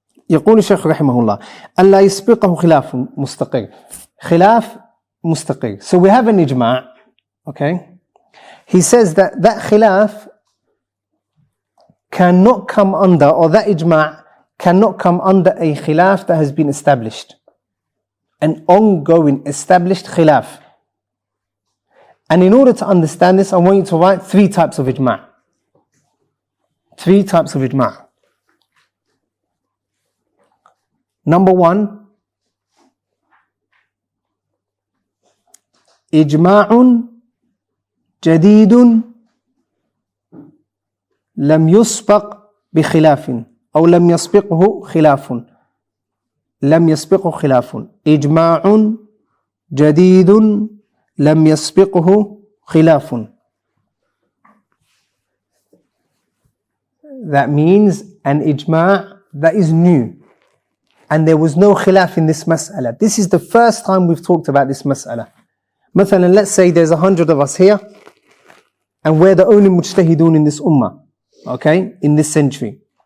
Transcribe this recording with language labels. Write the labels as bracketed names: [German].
[Arabic] يقول الشيخ رحمه الله ألا يسبقه خلاف مستقر. خلاف مستقر. [English] So we have an ijma', okay? He says that khilaf cannot come under, or that ijma' cannot come under a khilaf that has been established. An ongoing established khilaf. And in order to understand this, I want you to write three types of ijma'. Three types of ijma'. Number one, [Arabic] إجماع جديد لم يسبق بخلاف أو لم يسبقه خلاف. لم يسبقه خلاف. إجماع جديد لم يسبقه خلاف. [English] That means an ijma' that is new, and there was no khilaf in this mas'ala. This is the first time we've talked about this mas'ala. مثلا, let's say there's 100 of us here, and we're the only mujtahidun in this ummah, okay, in this century.